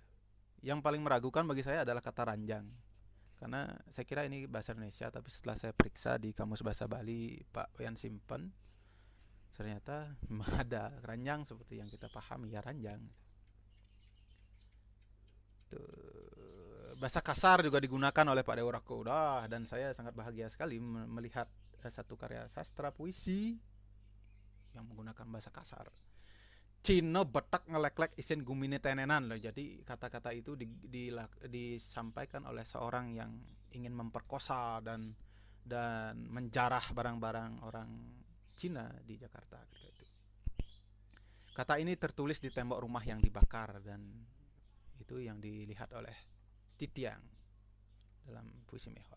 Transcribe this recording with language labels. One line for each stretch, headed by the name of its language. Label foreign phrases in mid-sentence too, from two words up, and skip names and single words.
Indonesian: Yang paling meragukan bagi saya adalah kata ranjang. Karena saya kira ini bahasa Indonesia, tapi setelah saya periksa di Kamus Bahasa Bali Pak Wayan Simpen, ternyata ada ranjang seperti yang kita pahami ya, ranjang. Bahasa kasar juga digunakan oleh Pak Deorako. Dan saya sangat bahagia sekali melihat satu karya sastra puisi yang menggunakan bahasa kasar.
Balinese: Cino betak ngelek-lek isin gumine tenenan loh.
Indonesian: Jadi kata-kata itu disampaikan oleh seorang yang ingin memperkosa dan menjarah barang-barang orang Cina di Jakarta ketika itu. Kata ini tertulis di tembok rumah yang dibakar dan itu yang dilihat oleh Titiang dalam puisi Mehwa.